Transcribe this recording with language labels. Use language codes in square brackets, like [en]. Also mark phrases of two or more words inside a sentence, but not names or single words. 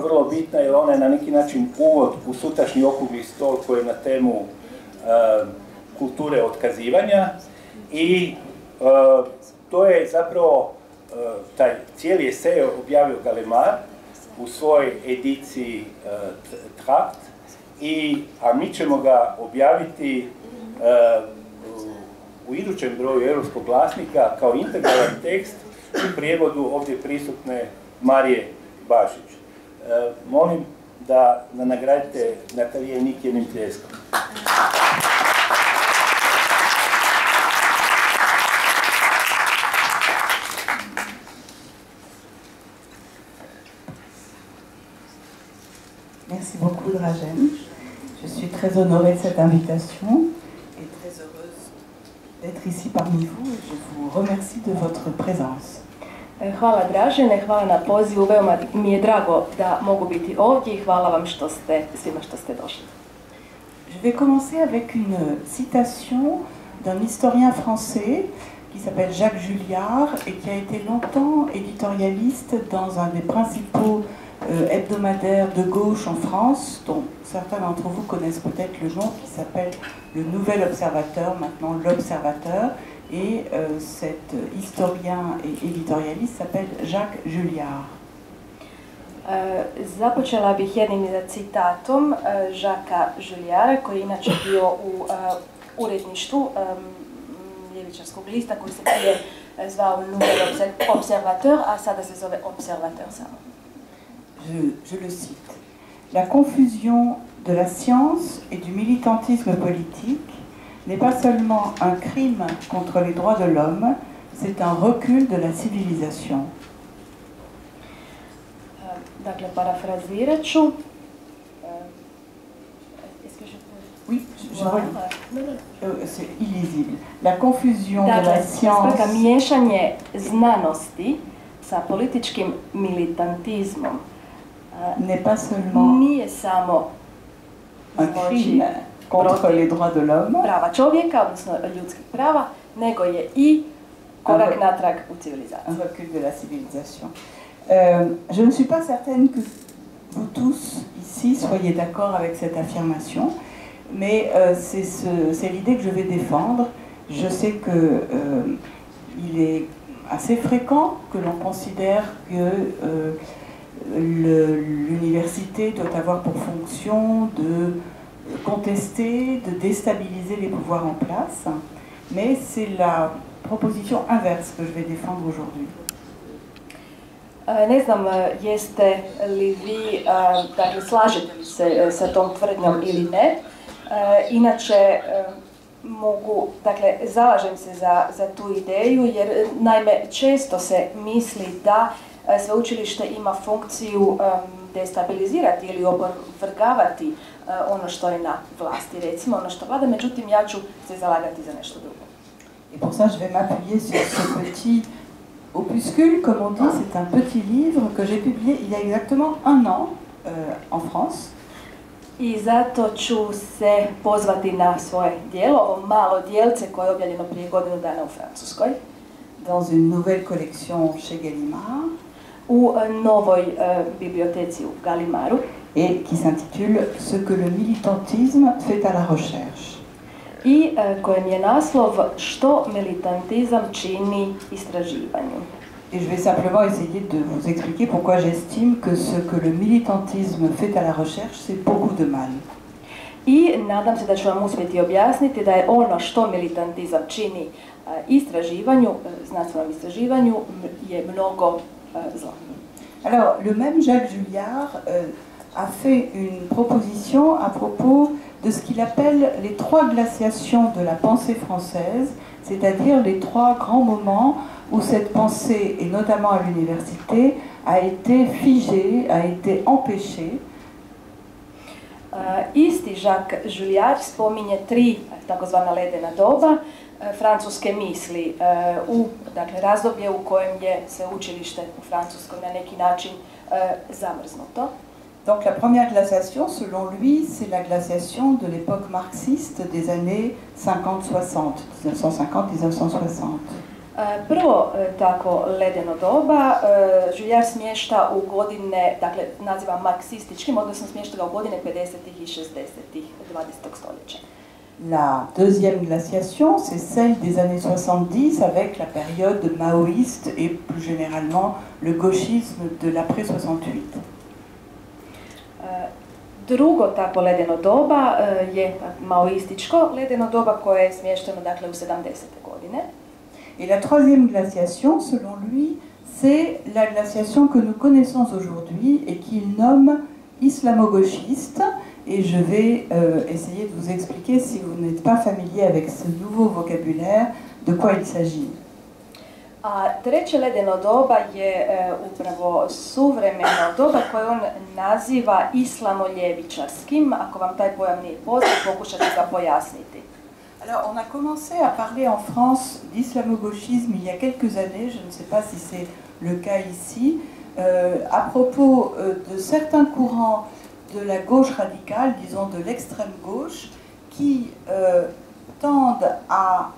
[hr] vrlo bitna jer ona je na neki način uvod u sutrašnji okrugli stol koji je na temu kulture otkazivanja, i to je zapravo taj cijeli esej objavio Gallimard u svojoj ediciji Trakt, a mi ćemo ga objaviti u idućem broju Europskog glasnika kao integralan tekst u prijevodu ovdje prisutne Marije Bašić. Molim da nagradite Nathalie Aynick jednim pljeskom. [fr] Merci beaucoup, Dražen. Je suis très honorée de cette invitation et très heureuse d'être ici parmi vous. Et je vous remercie de votre présence. [hr] Hvala Dražene, hvala na pozivu, veoma mi je drago da mogu biti ovdje i hvala vam svima što ste došli. [fr] Je vais commencer avec une citation d'un historien français qui s'appelle Jacques Julliard et qui a été longtemps éditorialiste dans un des principaux hebdomadaire de gauche en France, dont certains d'entre vous connaissent peut-être le nom, qui s'appelle Le Nouvel Observateur, maintenant L'Observateur, et cet historien et éditorialiste s'appelle Jacques Julliard. [hr] Započela bih jednim citatom Žaka Žuljara, koji je inače bio u uredništvu ljevičarskog lista koji se prije zvao Nouvel Observateur, a sada se zove Observateur samo. [fr] Je le cite. La confusion de la science et du militantisme politique n'est pas seulement un crime contre les droits de l'homme, c'est un recul de la civilisation. [hr] Dakle, parafrazirat ću. [fr] Oui, je relis. C'est illisible. La confusion de la science... [hr] Dakle, miješanje znanosti sa političkim militantizmom [fr] n'est pas seulement [hr] nije samo [fr] un crime contre les droits de l'homme, [hr] prava čovjeka, odnosno ljudskih prava, nego je i korak natrag u civilizaciju. [fr] Un recul de la civilisation. Je ne suis pas certaine que vous tous ici soyez d'accord avec cette affirmation, mais c'est l'idée que je vais défendre. Je sais que il est assez fréquent que l'on considère que l'université doit avoir pour fonction de contester, de déstabiliser les pouvoirs en place, mais c'est la proposition inverse que je vais défendre aujourd'hui. [hr] Ne znam jeste li vi, dakle, slažete li se sa tom tvrdnjom ili ne. Inače, dakle, zalažem se za tu ideju jer naime često se misli da sveučilište ima funkciju destabilizirati ili opovrgavati ono što je na vlasti, recimo ono što vlada, međutim ja ću se zalagati za nešto drugo. [fr] Et pour ça je vais m'appuyer sur ce petit opuscule, comme on dit, c'est un petit livre que j'ai publié il y a exactement 1 an en France. [hr] I zato ću se pozvati na svoje djelo, ovo malo djelce koje je objavljeno prije godinu dana u Francuskoj. [fr] Dans une nouvelle collection chez Gallimard. [hr] U novoj biblioteci u Gallimaru. [fr] Et qui s'intitule Ce que le militantisme fait à la recherche. [hr] I kojem je naslov Što militantizam čini istraživanju. [fr] Et je vais simplement essayer de vous expliquer pourquoi j'estime que ce que le militantisme fait à la recherche, c'est beaucoup de mal. [hr] I nadam se da ću vam uspjeti objasniti da je ono što militantizam čini istraživanju, znanstvenom istraživanju, je mnogo zla. [fr] Alors, le même Jacques Julliard a fait une proposition à propos de ce qu'il appelle les 3 glaciations de la pensée française, c'est-à-dire les 3 grands moments où cette pensée, et notamment à l'université, a été figée, a été empêchée. [hr] Isti Jacques Julliard spominje 3 takozvana ledena doba francuske misli u razdoblje u kojem je sveučilište u Francuskoj na neki način zamrznuto. [fr] Donc la première glaciation, selon lui, c'est la glaciation de l'époque marxiste des années 50-60, 1950-1960. [hr] Prvo tako ledeno doba Julliard smješta u godine, dakle naziva marksističkim, odnosno smješta ga u godine 50. i 60. 20. stoljeća. [fr] La deuxième glaciation, c'est celle des années 70 avec la période maoïste et plus généralement le gauchisme de l'après-68. [hr] Drugo tako ledeno doba je maoističko ledeno doba koje je smješteno dakle u 70. godine. [fr] Et la troisième glaciation, selon lui, c'est la glaciation que nous connaissons aujourd'hui et qu'il nomme islamo-gauchiste. Et je vais essayer de vous expliquer, si vous n'êtes pas familier avec ce nouveau vocabulaire, de quoi il s'agit. [hr] A treće ledeno doba je upravo suvremeno doba koje on naziva islamo-ljevičarskim. Ako vam taj pojam nije poznat, pokušat ću ga pojasniti. [fr] Alors, on a commencé à parler en France d'islamo-gauchisme il y a quelques années, je ne sais pas si c'est le cas ici, à propos de certains courants de la gauche radicale, disons de l'extrême gauche, qui tendent à